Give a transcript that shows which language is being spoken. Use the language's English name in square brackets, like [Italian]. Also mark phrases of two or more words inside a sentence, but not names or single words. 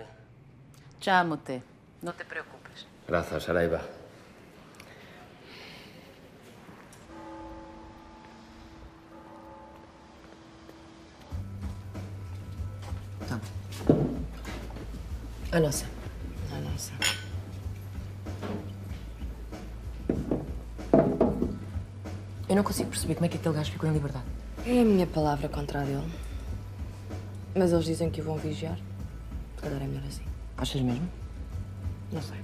[Galician] Chámote, non te preocupes. Grazas, Saraiva. A nosa. A nosa. [Portuguese] Eu não consigo perceber como é que aquele gajo ficou em liberdade. É a minha palavra contra a dele. Mas eles dizem que o vão vigiar. Se calhar é melhor assim. Achas mesmo? Não sei.